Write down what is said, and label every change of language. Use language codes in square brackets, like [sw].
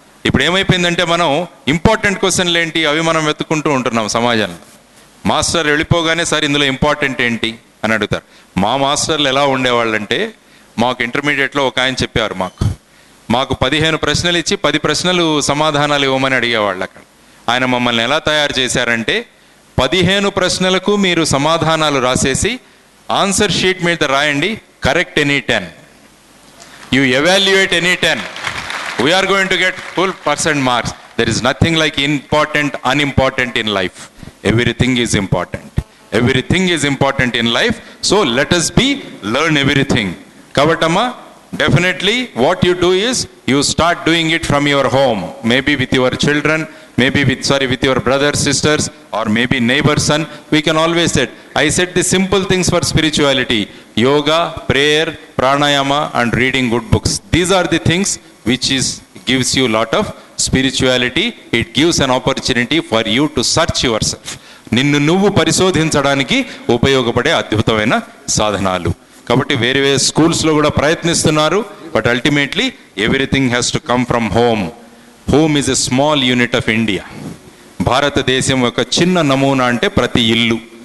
[te] ఇప్పుడు ఏమైపోయిందంటే మనం ఇంపార్టెంట్ క్వశ్చన్లు ఏంటి అవి మనం వెతుక్కుంటూ ఉంటున్నాం సమాజంలో. మాస్టర్ వెళ్ళిపోగానే సార్ ఇందులో ఇంపార్టెంట్ ఏంటి అని అడుగుతారు. మా మాస్టర్లు ఎలా ఉండేవాళ్ళంటే, మాకు ఇంటర్మీడియట్లో ఒక ఆయన చెప్పారు, మాకు 15 ప్రశ్నలు ఇచ్చి 10 ప్రశ్నలు సమాధానాలు ఇవ్వమని అడిగేవాళ్ళు అక్కడ. ఆయన మమ్మల్ని ఎలా తయారు చేశారంటే, 15 ప్రశ్నలకు మీరు సమాధానాలు రాసేసి ఆన్సర్ షీట్ మీద రాయండి, [en] Correct any 10, you evaluate any 10, we are going to get full % marks. There is nothing like important unimportant in life. Everything is important. Everything is important in life. So let us be learn everything. [te] కాబట్టమ్మా [en] definitely what you do is you start doing it from your home, maybe with your children, maybe with your brothers, sisters, or maybe neighbors, son. We can always say, I said the simple things for spirituality: yoga, prayer, pranayama, and reading good books. These are the things which gives you a lot of spirituality. It gives an opportunity for you to search yourself. [te] నిన్ను నువ్వు పరిశోధించడానికి ఉపయోగపడే అద్భుతమైన సాధనాలు. కాబట్టి వేరే వేరే స్కూల్స్లో కూడా ప్రయత్నిస్తున్నారు. [en] But ultimately everything has to come from home. Home is a small unit of India. [te] భారతదేశం యొక్క చిన్న నమూనా అంటే ప్రతి ఇల్లు.